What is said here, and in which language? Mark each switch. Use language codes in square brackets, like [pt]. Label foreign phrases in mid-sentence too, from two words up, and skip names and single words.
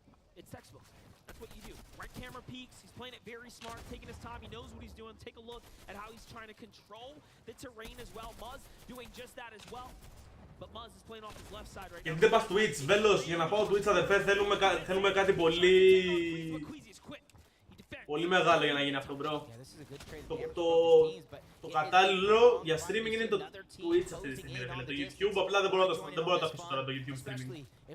[en] Camera peeks, he's playing it very smart, taking his time, he knows what he's doing. Take a look at how he's trying to control the terrain as well. Muzz doing just that as well. But Muzz is playing off his left side right now. [el] Γιατί δεν πας Twitch, Βέλος, για να πάω Twitch αδερφέ θέλουμε κάτι πολύ μεγάλο για να γίνει αυτό, bro. Το κατάλληλο για streaming είναι το Twitch αυτή τη στιγμή, το YouTube, απλά δεν μπορώ να το αφήσω τώρα το YouTube streaming.